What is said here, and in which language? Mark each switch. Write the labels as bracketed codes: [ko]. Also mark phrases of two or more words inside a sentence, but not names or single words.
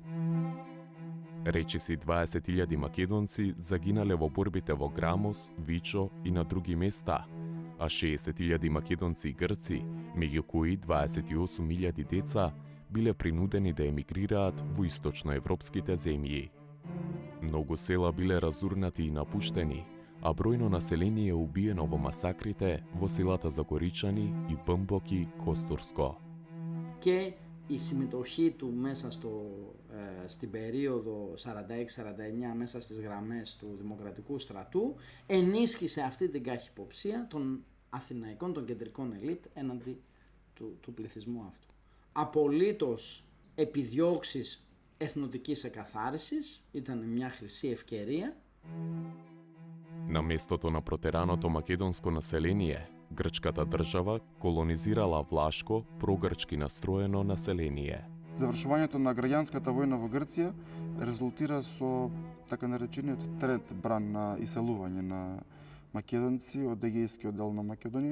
[mk] Речиси 20.000 македонци загинале во борбите во Грамос, Вичо и на други места, а 60.000 македонци и грци, меѓу кои 28.000 деца, биле принудени да емигрираат во источноевропските земји. Многу села биле разурнати и напуштени, а бројно население убиено во масакрите во селата Загоричани и Бмбок Костурско. [el] Και η συμμετοχή του μέσα στην περίοδο 46-49 μέσα στις γραμμές του Δημοκρατικού Στρατού ενίσχυσε αυτή την καχυποψία των αθηναϊκών, των κεντρικών ελίτ έναντι του πληθυσμού αυτού. Απολύτως επιδιώξεις εθνοτικής εκαθάρισης, ήταν μια χρυσή ευκαιρία. [mk] На местото на протераното македонско население, грчката држава колонизирала влашко, прогрчки настроено население. Завршувањето на граѓанската војна во Грција резултира со така наречениот тренд бран на иселување на македонци од Егејскиот дел на Македонија.